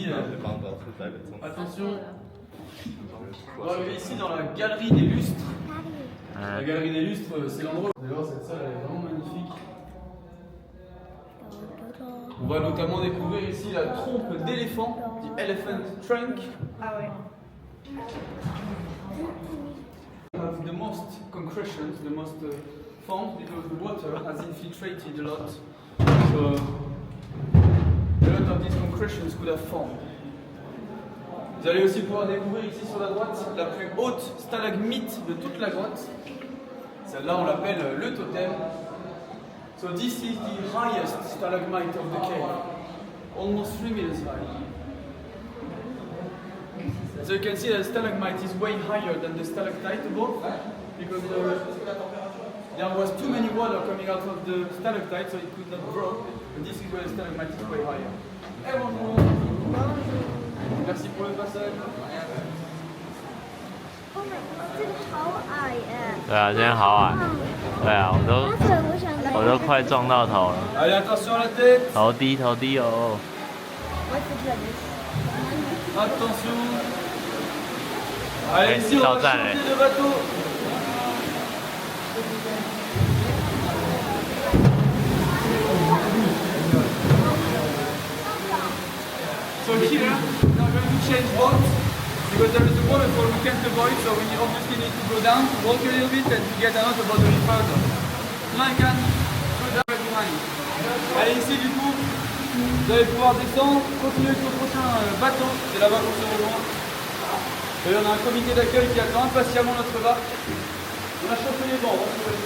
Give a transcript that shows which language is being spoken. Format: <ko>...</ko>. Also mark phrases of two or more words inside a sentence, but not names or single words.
<fr>Attention. On va arriver ici dans la galerie des lustres. La galerie des lustres, c'est l'endroit. D'ailleurs, cette salle elle est vraiment magnifique. On va notamment découvrir ici la trompe d'éléphant,</fr> <en>the elephant trunk.</en> <fr>Ah ouais.</fr> <en>Have the most concretions, the most foams, because the water has infiltrated a lot. So a lot of these concretions could have formed.</en> <fr>Vous allez aussi pouvoir découvrir ici sur la droite la plus haute stalagmite de toute la grotte. Celle-là, on l'appelle le totem.</fr> <en>So this is the highest stalagmite of the cave, almost 3 meters high. So you can see that the stalagmite is way higher than the stalactite above, because there was too many water coming out of the stalactite, so it could not grow. And this is where the stalagmite is way higher.</en> <fr>Hey, bonjour. Merci pour le passage.</fr> <zh>这个好矮哎。对啊，今天好矮。对啊，我都快撞到头了。</zh> <fr>Allez, attention à la tête.</fr> <zh>头低头低哦。</zh> <fr>Attention. Allez, ici on va changer de bateau.</fr> <en>So here, we are going to change boats because there is a waterfall we can't avoid, so we obviously need to go down, walk a little bit and to get another boat a little further. Now I can go down behind.</en> <fr>Allez, ici du coup, vous allez pouvoir descendre, continuer sur le prochain bateau, c'est là-bas qu'on se rejoint. Et on a un comité d'accueil qui attend impatiemment notre barque. On a chauffé les bancs, on va se réunir.</fr>